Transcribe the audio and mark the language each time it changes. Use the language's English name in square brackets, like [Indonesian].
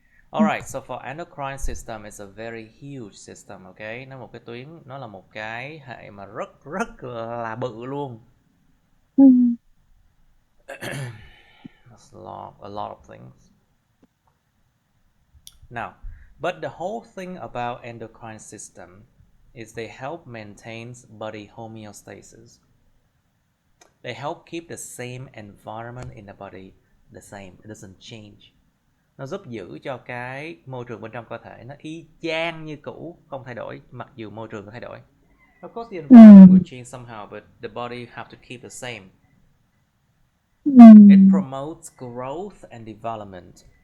[English] Alright, so for endocrine system it's a very huge system, okay? [Vietnamese] Nó là một cái hệ mà rất là bự luôn. [English] That's a lot of things. Now, but the whole thing about endocrine system is they help maintain body homeostasis. They help keep the same environment in the body the same. It doesn't change. [Vietnamese] Nó giúp giữ cho cái môi trường bên trong cơ thể nó y chang như cũ, không thay đổi, mặc dù môi trường có thay đổi. [English] Of course the environment will change somehow, but the body have to keep the same. It promotes growth and development.